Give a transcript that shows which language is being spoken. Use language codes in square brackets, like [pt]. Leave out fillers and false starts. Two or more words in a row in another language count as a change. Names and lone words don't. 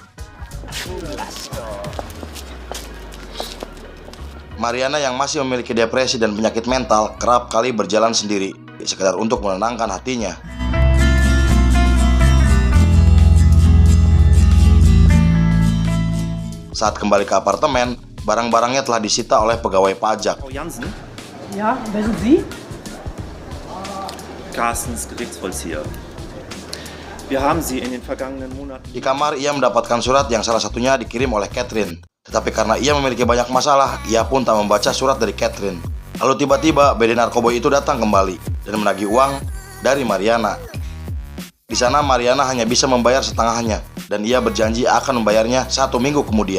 [id] Mariana yang masih memiliki depresi dan penyakit mental kerap kali berjalan sendiri, sekedar untuk menenangkan hatinya. Saat kembali ke apartemen, barang-barangnya telah disita oleh pegawai pajak. [de] Frau Jansen, Ja, wer sind Sie? Carstens Gerichtsvollzieher. Wir haben Sie in den vergangenen Monaten... [id] Di kamar ia mendapatkan surat yang salah satunya dikirim oleh Catherine. Tetapi karena ia memiliki banyak masalah, ia pun tak membaca surat dari Catherine. Lalu tiba-tiba BD narkoboy itu datang kembali dan menagih uang dari Mariana. Di sana Mariana hanya bisa membayar setengahnya dan ia berjanji akan membayarnya 1 minggu kemudian.